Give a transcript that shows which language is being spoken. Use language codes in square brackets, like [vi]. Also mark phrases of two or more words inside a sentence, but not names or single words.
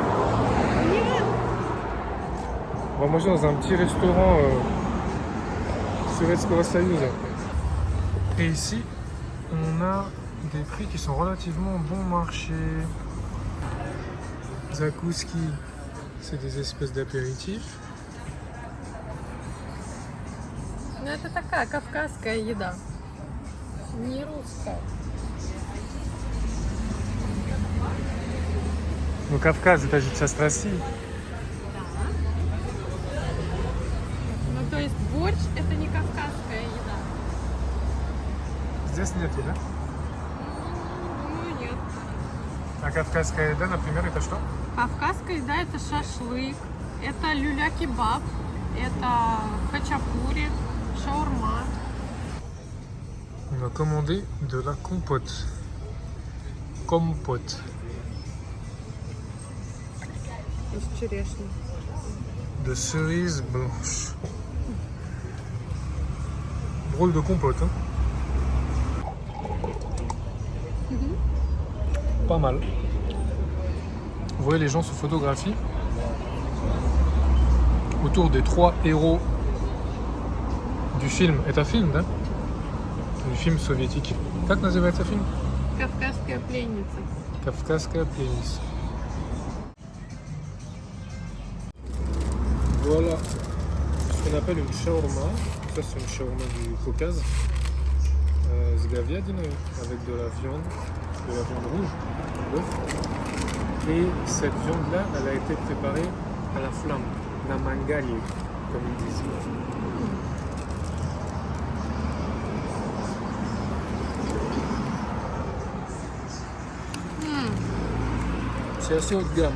[fr] On va manger dans un petit restaurant Sovetskaya Soyuz. Et ici, on a des prix qui sont relativement bon marché. Zakouski, C'est des espèces d'apéritifs. [ru] Ну, это такая кавказская еда. Не русская. Ну, Кавказ, это же часть России. Да. Ну, то есть борщ это не кавказская еда. Здесь нету, да? Думаю, нет. А кавказская еда, например, это что? Кавказская еда это шашлык, это люля-кебаб, это хачапури, шаурма. [fr] On a commandé de la compote. Compote. [ru] Из черешни. [fr] De cerise blanche. Drôle de compote, hein? Pas mal. Vous voyez, les gens se photographient autour des 3 héros du film. [ru] Это фильм, да? [fr] Du film soviétique. [ru] Как называется фильм? Кавказская пленница. Кавказская пленница. [fr] Voilà ce qu'on appelle une shawarma. Ça, c'est une shawarma du Caucase. [ru] С говядиной, [fr] avec de la viande rouge, bœuf. Et cette viande-là, elle a été préparée à la flamme, [ru] на мангале, [fr] comme ils disent. C'est assez haut de gamme.